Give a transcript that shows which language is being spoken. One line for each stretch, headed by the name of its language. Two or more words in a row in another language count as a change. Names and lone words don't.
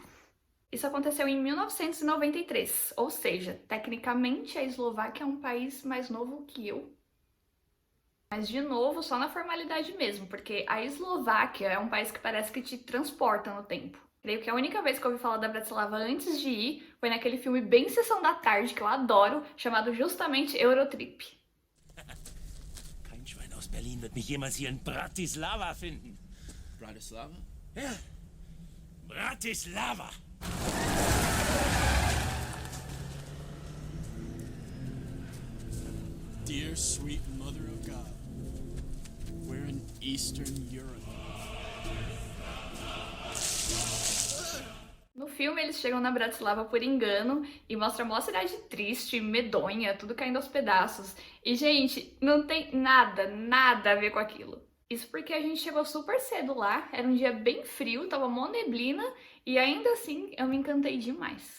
Portuguese: Isso aconteceu em 1993, ou seja, tecnicamente a Eslováquia é um país mais novo que eu. Mas, de novo, só na formalidade mesmo, porque a Eslováquia é um país que parece que te transporta no tempo. Creio que a única vez que eu ouvi falar da Bratislava antes de ir foi naquele filme bem Sessão da Tarde, que eu adoro, chamado justamente Eurotrip.
German: Kein Schwein aus Berlin wird mich jemals hier in Bratislava finden. Bratislava? Ja, Bratislava.
English: Dear sweet mother of God, we're in Eastern Europe.
Portuguese: No filme, eles chegam na Bratislava por engano e mostra uma cidade triste, medonha, tudo caindo aos pedaços. E, gente, não tem nada a ver com aquilo. Isso porque a gente chegou super cedo lá, era um dia bem frio, tava mó neblina e ainda assim eu me encantei demais.